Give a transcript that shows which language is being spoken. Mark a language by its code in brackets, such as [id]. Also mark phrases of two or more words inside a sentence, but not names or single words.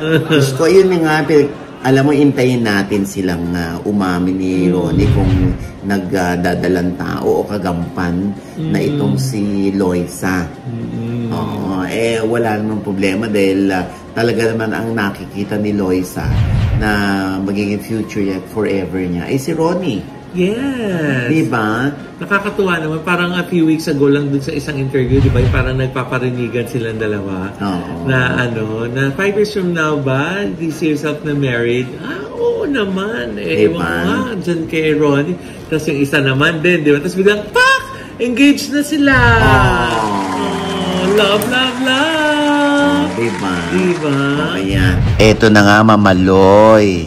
[tl] Gusto ko, yun nga, alam mo, intayin natin silang umamin ni Ronnie kung nagdadalang tao o kagampan na itong si Loisa. Wala namang problema dahil talaga naman ang nakikita ni Loisa na magiging [en] future yet forever [tl] niya ay si Ronnie. [en] Yes. [tl] Diba? Nakakatuwa naman. Parang [en] a few weeks ago [tl] lang dun sa isang interview, diba? Parang nagpaparinigan silang dalawa. Na na 5 [en] years from now [tl] ba, [en] do you see yourself [tl] na married? Oo naman. Ewan ko nga, dyan kay Ronnie. Tapos yung isa naman din, diba? Tapos biglang, pak! Engaged na sila! [en] Love, love, love! [tl] Diba? Ayan. Eto na nga, Mamaloy.